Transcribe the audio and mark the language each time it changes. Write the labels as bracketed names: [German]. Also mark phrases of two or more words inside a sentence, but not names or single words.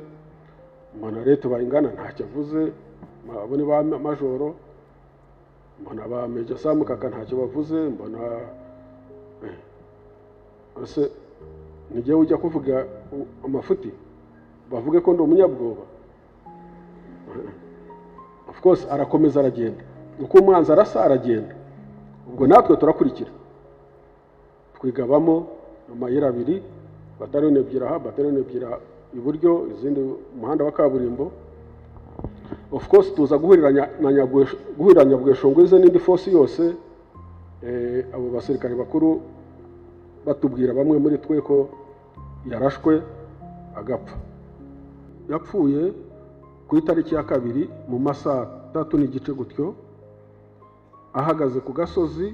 [Kinyarwanda] Mbona Leta Bayingana ntacyo avuze. Abone ba majoro. Mbona ba Major Sam Kaka ntacyo bavuze. Mbona ase nijye ujya kuvuga amafuti bavuge ko ndi umunyabwoba. [English] Of course [Kinyarwanda] arakomeza aragenda. Uko umwanzi arasa aragenda. Ubwo natwe turakurikira. Twigabamo amayira abiri, bataliyoni ebyiri aha, bataliyoni ebyiri iburyo, izindi umuhanda wa kaburimbo. [English] Of course [Kinyarwanda] tuza guhurira Nyabweshongo ize n'indi force yose. Abo basirikare bakuru batubwira bamwe muri twe ko yarashwe agapfa. Yapfuye ku itariki ya 2 mu masaha 3 n'igice gutyo, ahagaze ku gasozi.